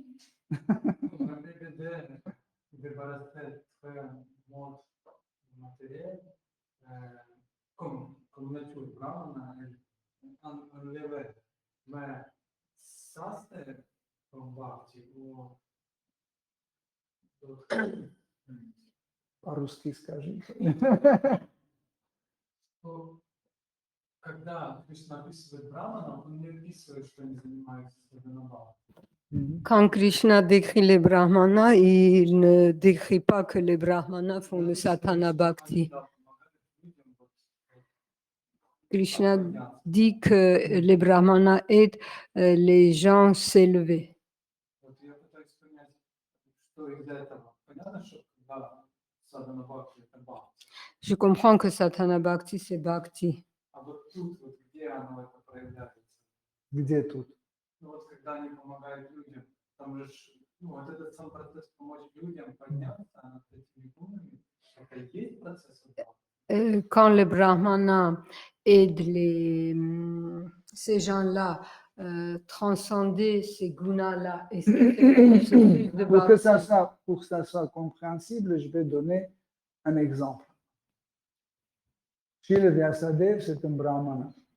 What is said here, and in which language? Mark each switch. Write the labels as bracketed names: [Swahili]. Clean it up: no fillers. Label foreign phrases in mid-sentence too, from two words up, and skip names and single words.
[French] On a des débarrasser très monde matériel, comme nature brahmana, un level. Mais ça, c'est comme bhakti ou [Russian] По-русски скажи. когда Кришна описывает браманов, он не описывает, что они занимаются саданабхакти. [French] Quand Krishna décrit les brahmanas, il ne décrit pas que les brahmanas font le sadhana bhakti. Krishna dit que les brahmanas aident les gens s'élever. [Russian] Вот я пытаюсь понять, что из этого. Понятно, что когда саданабхакти это бхакти. [French] Je comprends que sadhana bhakti, c'est bhakti. [Russian] А вот тут, вот где оно это проявляется? Где тут? Ну вот когда они помогают людям, там же ну, вот этот сам процесс помочь людям подняться над этими гунами, это и есть процесс бхакти. [French] Quand les brahmanas aident ces gens-là transcender ces gunas-là et c'est le processus de Pour que bhakti. ça soit compréhensible, je vais donner un exemple. Srila Vyasadeva, c'est un brahmana.